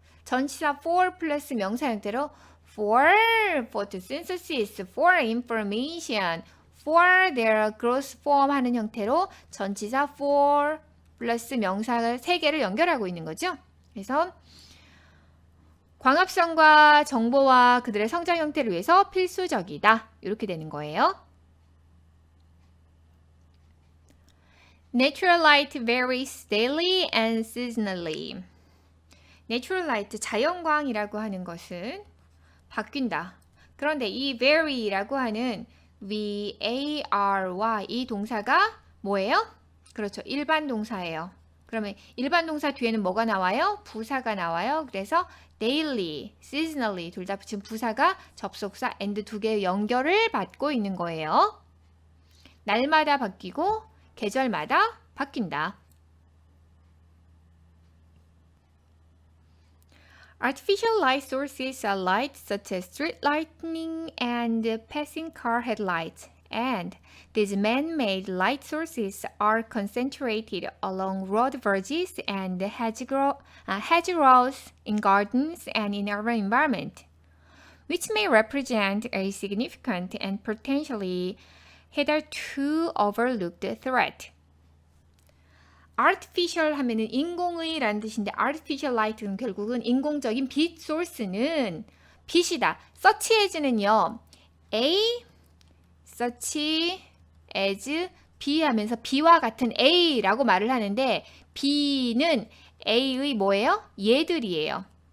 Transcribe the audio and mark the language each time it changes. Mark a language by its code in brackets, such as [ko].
[ko] 전치사 for 플러스 명사 형태로 [en] for photosynthesis, for information, for their growth form [ko] 하는 형태로 전치사 for 플러스 명사 세 개를 연결하고 있는 거죠. 그래서 광합성과 정보와 그들의 성장 형태를 위해서 필수적이다. 이렇게 되는 거예요. [en] Natural light varies daily and seasonally. Natural light, [ko] 자연광이라고 하는 것은 바뀐다. 그런데 이 vary라고 하는 VARY 이 동사가 뭐예요? 그렇죠. 일반 동사예요. 그러면 일반 동사 뒤에는 뭐가 나와요? 부사가 나와요. 그래서 daily, seasonally 둘 다 지금 부사가 접속사 and 두 개의 연결을 받고 있는 거예요. 날마다 바뀌고 계절마다 바뀐다. [en] Artificial light sources are light such as street lightning and passing car headlights. And these man-made light sources are concentrated along road verges and hedgerows in gardens and in urban environment, which may represent a significant and potentially hitherto overlooked threat. [ko] artificial 하면은 인공의라는 뜻인데 artificial light는 결국은 인공적인 빛 소스는 빛이다. such as는요. A such as B 하면서 B와 같은 A라고 말을 하는데 B는 A의 뭐예요? 얘들이에요.